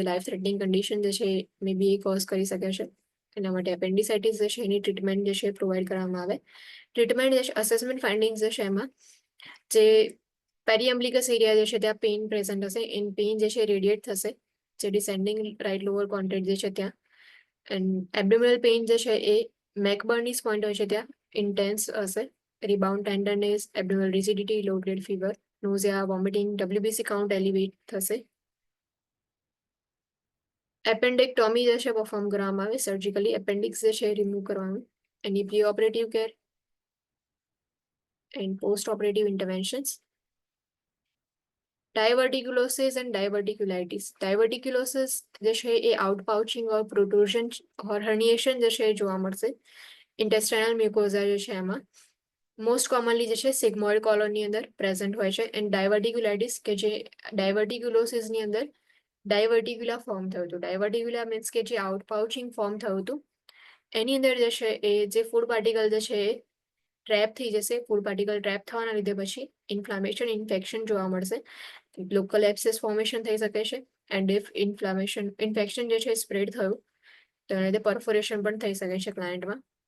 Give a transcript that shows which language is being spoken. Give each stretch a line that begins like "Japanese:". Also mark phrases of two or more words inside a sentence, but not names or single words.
English: life threatening condition
Gujarati: જે છે
English: may be
Gujarati: એ કોઝ કરી શકે છે એના માટે એપેન્ડિસાઇટિસ જે છે એની ટ્રીટમેન્ટ જે છે પ્રોવાઈડ કરવામાં આવે ટ્રીટમેન્ટ જે છે
English: assessment findings
Gujarati: જે છે એમાં જે
English: periumbilical area
Gujarati: જે છે ત્યાં
English: pain present
Gujarati: હશે
English: in pain
Gujarati: જે છે રેડિયેટ થશે જે
English: descending right lower contact
Gujarati: જે છે ત્યાં
English: and abdominal pain
Gujarati: જે છે એ
English: McBurney's point
Gujarati: હોય છે ત્યાં ઇન્ટેન્સ હશે
English: rebound tenderness abdominal rigidity low grade fever nausea vomiting WBC count elevate
Gujarati: થશે એપેન્ડેક્ટોમી જે છે પરફોર્મ કરવામાં આવે
English: surgically appendix
Gujarati: જે છે રિમૂવ કરવાનું એની
English: pre operative care and post operative interventions diverticulosis and diverticulitis diverticulosis
Gujarati: જે છે એ
English: out pouching or protrusion or herniation
Gujarati: જે છે એ જોવા મળશે
English: intestinal mucosa
Gujarati: જે છે એમાં
English: most commonly
Gujarati: જે છે
English: sigmoid colonની
Gujarati: અંદર પ્રેઝન્ટ હોય છે
English: and diverticulitis
Gujarati: કે જે ડાયવર્ટિક્યુલોસિસની અંદર ડાયવર્ટિક્યુલા ફોર્મ થયું હતું
English: diverticula means
Gujarati: કે જે
English: out pouching form
Gujarati: થયું હતું એની અંદર જે છે એ જે
English: food particle
Gujarati: જે છે એ ટ્રેપ થઈ જશે
English: food particle trap
Gujarati: થવાના લીધે પછી
English: inflammation infection
Gujarati: જોવા મળશે
English: local abscess formation
Gujarati: થઈ શકે છે
English: and if infection
Gujarati: જે છે સ્પ્રેડ થયું તો એના લીધે પરફોરેશન પણ થઈ શકે છે ક્લાયન્ટમાં